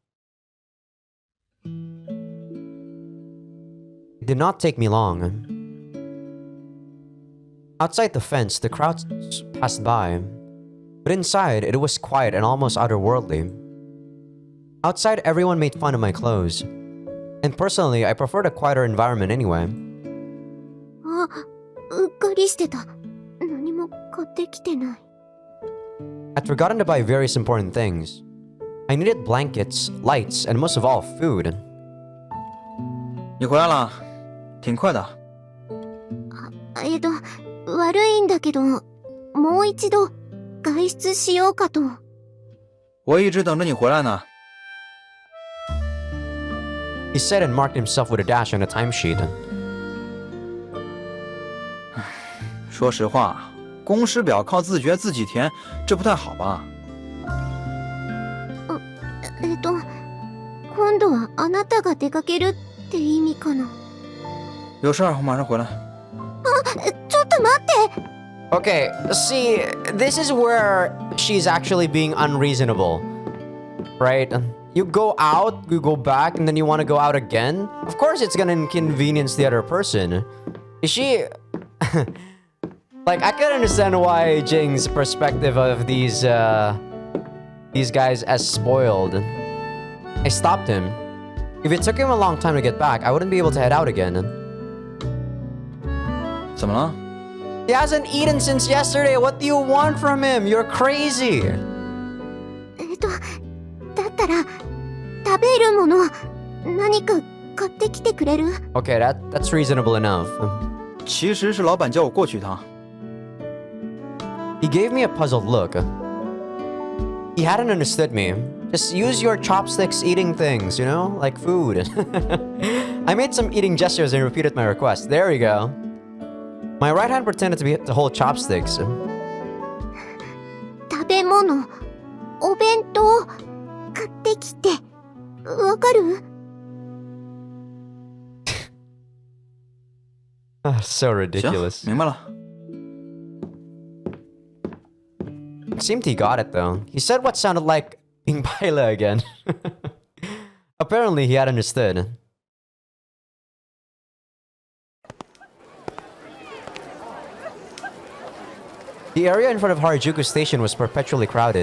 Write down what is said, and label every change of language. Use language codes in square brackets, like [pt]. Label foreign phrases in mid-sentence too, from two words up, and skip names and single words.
[en] It did not take me long. Outside the fence, the crowds passed by. But inside, it was quiet and almost otherworldly. Outside, everyone made fun of my clothes. And personally, I preferred a quieter environment anyway. [ja] あ、うっかりしてた。何も買ってきてない。 [en] I'd forgotten to buy various important things. I needed blankets, lights, and most of all, food. [zh] 你回来了，挺快的。 [ja] 悪いんだけど、もう一度外出しようかと。 [zh] 我一直等着你回来呢。 [en] He said and marked himself with a dash on a timesheet. [zh] 说实话，公时表靠自觉自己填，这不太好吧？ [ja] 今度はあなたが出かけるって意味かな。 [zh] 有事儿，我马上回来。 [ja] ちょっと待って。 [en] Okay, see, this is where she's actually being unreasonable. Right? You go out, you go back, and then you want to go out again? Of course it's gonna inconvenience the other person. Is she... Like, I can understand why Jing's perspective of these guys as spoiled. I stopped him. If it took him a long time to get back, I wouldn't be able to head out again. [zh] 怎么了？ [en] He hasn't eaten since yesterday. What do you want from him? You're crazy. [ja] だったら食べるもの何か買ってきてくれる？ [en] Okay, that's reasonable enough. [zh] 其实是老板叫我过去一趟。 [en] He gave me a puzzled look. He hadn't understood me. Just use your chopsticks eating things, you know? Like food. I made some eating gestures and repeated my request. There we go. My right hand pretended to hold chopsticks. [ja] 食べ物、お弁当、買ってきて。わかる？ [en] So [zh] 行， [en] ridiculous. [zh] 明白了。 [en] It seemed he got it though. He said what sounded like being baila again. Apparently he had understood. The area in front of Harajuku Station was perpetually crowded.